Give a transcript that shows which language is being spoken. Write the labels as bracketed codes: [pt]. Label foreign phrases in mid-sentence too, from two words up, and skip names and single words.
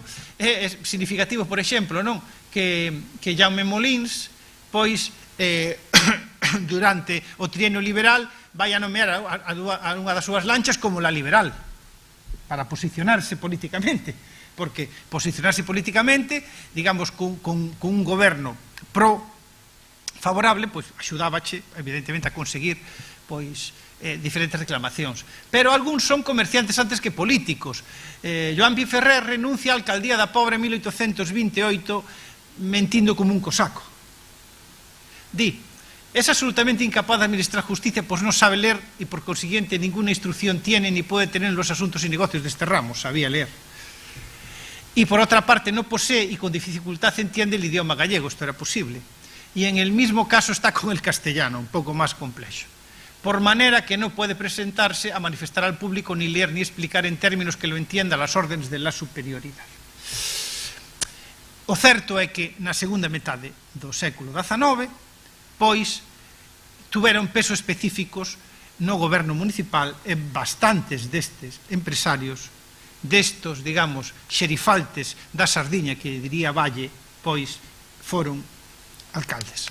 [gl] É significativo, por exemplo, non, que Jaume Molins, pois, durante o trienio liberal, vai a nomear a unha das súas lanchas como la liberal, para posicionarse políticamente, porque posicionarse políticamente, digamos, con un goberno favorable, pois axudábache, evidentemente, a conseguir pois diferentes reclamacións. Pero algúns son comerciantes antes que políticos. Joan Piferrer renuncia á alcaldía da Pobra en 1828 mentindo como un cosaco. Di, [es] es absolutamente incapaz de administrar justicia, pues no sabe leer y por consiguiente ninguna instrucción tiene ni puede tener en los asuntos y negocios de este ramo. [gl] Sabía leer. [es] Y por otra parte no posee y con dificultad entiende el idioma gallego. Esto era posible. Y en el mismo caso está con el castellano, un poco más complejo. Por manera que no puede presentarse a manifestar al público ni leer ni explicar en términos que lo entienda las órdenes de la superioridade. [gl] O certo é que na segunda metade do século XIX, pois, tuveron peso específicos no goberno municipal e bastantes destes empresarios, destos, digamos, xerifaltes da Sardiña, que diría Valle, pois, foron alcaldes.